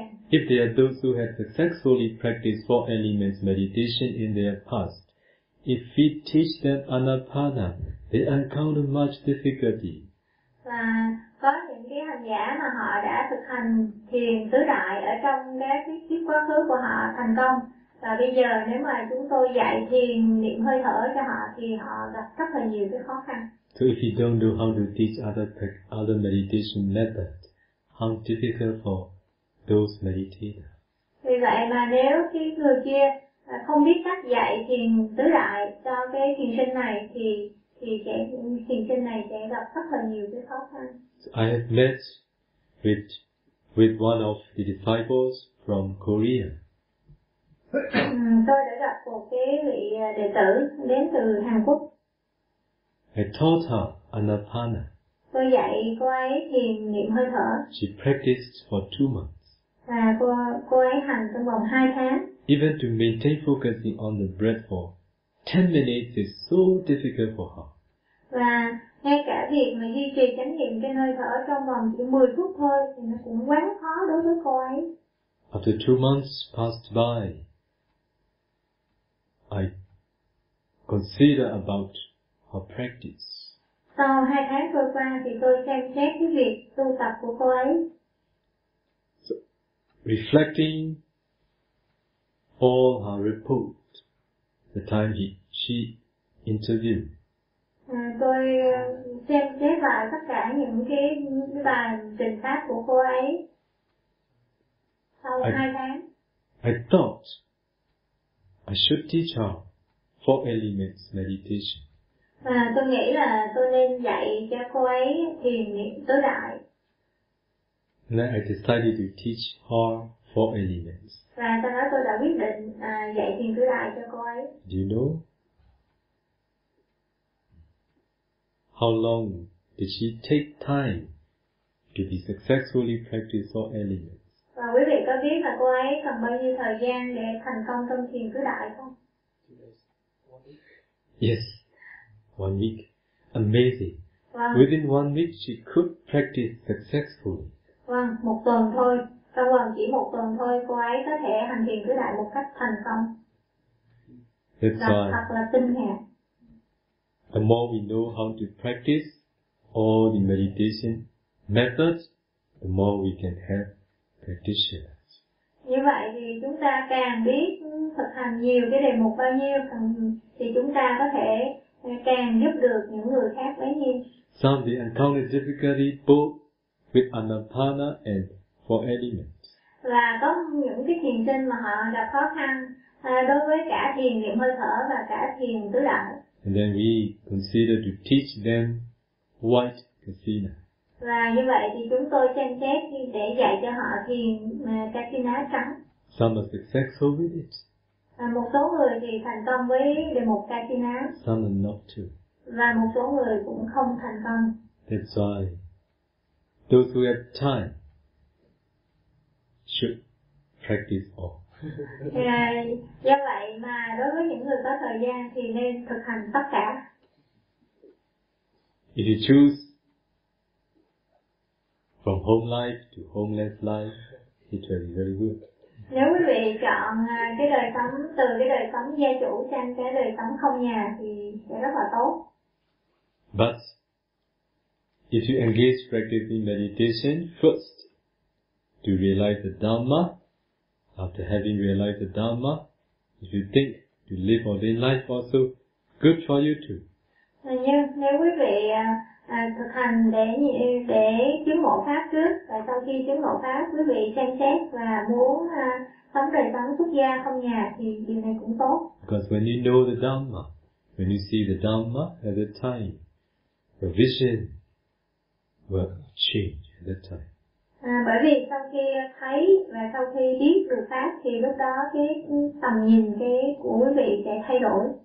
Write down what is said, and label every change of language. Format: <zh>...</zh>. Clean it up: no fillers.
<en>If there are those who have successfully practiced four elements meditation in their past, if we teach them anapana, they encounter much difficulty.</en> <vi>Và có những cái hành giả mà họ đã thực hành thiền tứ đại ở trong cái kiếp quá khứ của họ thành công. Và bây giờ nếu mà chúng tôi dạy thiền niệm hơi thở cho họ thì họ gặp rất là nhiều cái khó khăn.</vi> <en>So if you don't know how to teach other meditation methods, how difficult for those meditators.</en> <vi>Vì vậy mà nếu cái người kia không biết cách dạy thiền tứ đại cho cái thiền sinh này thì sẽ thiền sinh này sẽ gặp rất là nhiều cái khó khăn.</vi> <en>I have met with one of the disciples from Korea.</en> <vi>Tôi đã gặp một cái vị đệ tử đến từ Hàn Quốc.</vi> <en>I taught her anapana.</en> <vi>Tôi dạy cô ấy thiền niệm hơi thở.</vi> <en>She practiced for 2 months.</en> <vi>Và cô ấy hành trong vòng 2 tháng.</vi> <en>Even to maintain focusing on the breath for 10 minutes is so difficult for her.</en> <vi>Và ngay cả việc mà duy trì chánh niệm trên hơi thở trong vòng chỉ 10 phút thôi thì nó cũng quá khó đối với cô ấy.</vi> <en>After 2 months passed by, I consider about her practice.</en> <vi>Sau 2 tháng vừa qua thì tôi xem xét cái việc tu tập của cô ấy.</vi> <en>So, reflecting all her report. The time she interviewed.</en> <vi>Tôi xem xét lại tất cả những cái bài trình pháp của cô ấy sau 2 tháng.</vi> <en>I thought I should teach her 4 elements meditation.</en> <vi>Và tôi nghĩ là tôi nên dạy cho cô ấy thiền niệm tứ đại.</vi> <en>Then I decided to teach her 4 elements.</en> <vi>Và sau đó tôi đã quyết định dạy thiền tứ đại cho cô ấy.</vi> <en>Do you know how long did she take time to be successfully practice 4 elements?</en> <vi>Và quý vị có biết là cô ấy cần bao nhiêu thời gian để thành công trong thiền tứ đại không?</vi> <en>Yes, 1 week. Amazing. Wow. Within 1 week, she could practice successfully.</en> <vi>Vâng, một tuần thôi. Trong vòng chỉ một tuần thôi, cô ấy có thể hành thiền tứ đại một cách thành công.</vi> <en>That's right.</en> <vi>Thật là kinh ngạc.</vi> <en>The more we know how to practice all the meditation methods, the more we can have practitioners.</en> <vi>Như vậy thì chúng ta càng biết thực hành nhiều cái đề mục bao nhiêu, thì chúng ta có thể càng giúp được những người khác bấy nhiêu.</vi> <en>Some the encounter difficulty both with anapana and 4 elements.</en> <vi>Là có những cái thiền sinh mà họ gặp khó khăn đối với cả thiền niệm hơi thở và cả thiền tứ đại.</vi> <en>And then we consider to teach them white kasina.</en> <vi>Và như vậy thì chúng tôi xem xét để dạy cho họ thiền kasina trắng.</vi> <en>Some are successful with it.</en> <vi>Một số người thì thành công với đề mục kasina.</vi> <en>Some are not too.</en> <vi>Và một số người cũng không thành công.</vi> <en>That's why those who have time should practice all.</en> <vi>Do vậy mà đối với những người có thời gian thì nên thực hành tất cả.</vi> <en>If you choose from home life to homeless life, it will be very good.</en> <vi>Nếu quý vị chọn cái đời sống từ cái đời sống gia chủ sang cái đời sống không nhà thì sẽ rất là tốt.</vi> <en>But if you engage practicing meditation first to realize the Dhamma, after having realized the Dhamma, if you think to live ordained life also, good for you too.</en> <vi>Nếu quý vị thực hành để chứng ngộ pháp trước, và sau khi chứng ngộ pháp quý vị xem xét và muốn sống đời sống xuất gia không nhà thì điều này cũng tốt.</vi> <en>Because when you know the Dhamma, when you see the Dhamma at that time, your vision will change at that time.</en> <vi>Bởi vì sau khi thấy và sau khi biết được pháp thì lúc đó cái tầm nhìn cái của quý vị sẽ thay đổi.</vi>